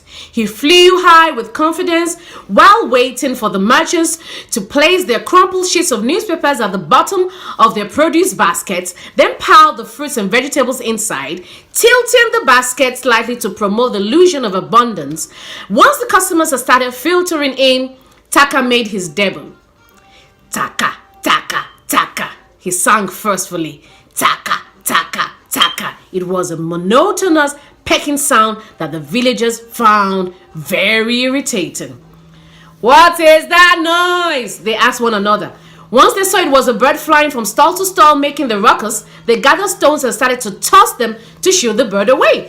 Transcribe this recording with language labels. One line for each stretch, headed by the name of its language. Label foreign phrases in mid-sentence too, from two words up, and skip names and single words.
English: He flew high with confidence while waiting for the merchants to place their crumpled sheets of newspapers at the bottom of their produce baskets, then piled the fruits and vegetables inside, tilting the basket slightly to promote the illusion of abundance. Once the customers had started filtering in, Taka made his debut. Taka, Taka, Taka, he sang forcefully. Taka, Taka, Taka. It was a monotonous pecking sound that the villagers found very irritating. What is that noise? They asked one another. Once they saw it was a bird flying from stall to stall making the ruckus, they gathered stones and started to toss them to shoo the bird away.